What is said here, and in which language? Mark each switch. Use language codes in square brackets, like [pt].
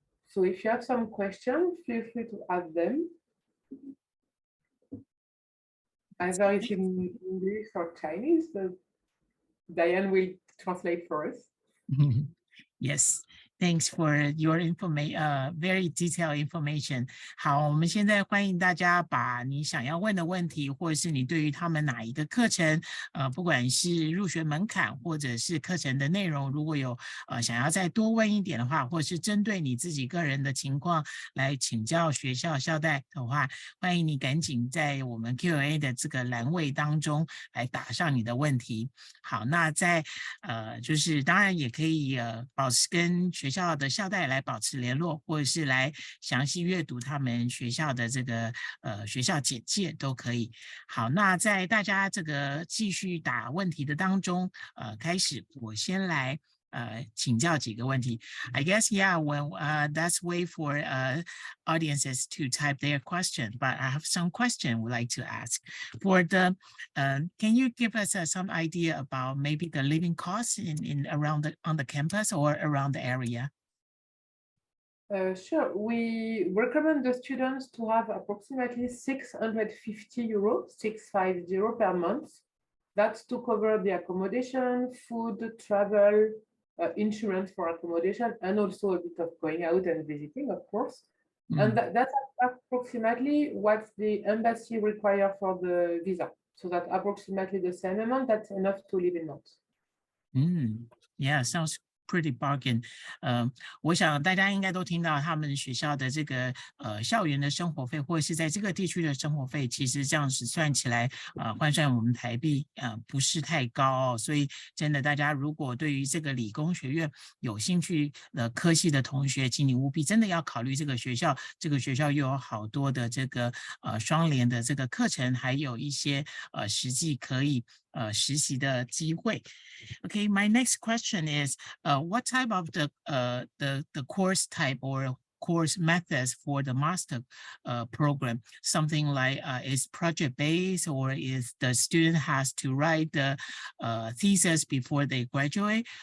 [en] So if you have some questions, feel free to add them. Either it's in English or Chinese, so Diane will translate for us. Yes, thanks for your very detailed information. [zh] 好，我们现在欢迎大家把你想要问的问题，或者是你对于他们哪一个课程，不管是入学门槛或者是课程的内容，如果有想要再多问一点的话，或者是针对你自己个人的情况来请教学校校代的话，欢迎你赶紧在我们 Q&A 的这个栏位当中来打上你的问题。好，那在就是当然也可以保持跟学校的校代来保持联络，或者是来详细阅读他们学校的这个学校简介都可以。好，那在大家这个继续打问题的当中，开始我先来请教几个问题。 [en] I guess when that's way for audiences to type their question, but I have some question would like to ask. For the can you give us some idea about maybe the living costs on the campus or around the area? Sure. We recommend the students to have approximately 650 euros, 650 per month. That's to cover the accommodation, food, travel, insurance for accommodation, and also a bit of going out and visiting, of course. And that's approximately what the embassy requires for the visa. So that's approximately the same amount. That's enough to live in Nantes. Yeah, sounds pretty bargain. [zh] 我想大家应该都听到他们学校的这个校园的生活费，或者是在这个地区的生活费，其实这样子算起来换算我们台币不是太高所以真的大家如果对于这个理工学院有兴趣的科系的同学，请你务必真的要考虑这个学校。这个学校又有好多的这个双联的这个课程，还有一些实际可以实习的机会。 [en] Okay, my next question is, what type of the course type or course methods for the master program? Something like is project based, or is the student has to write the thesis before they graduate?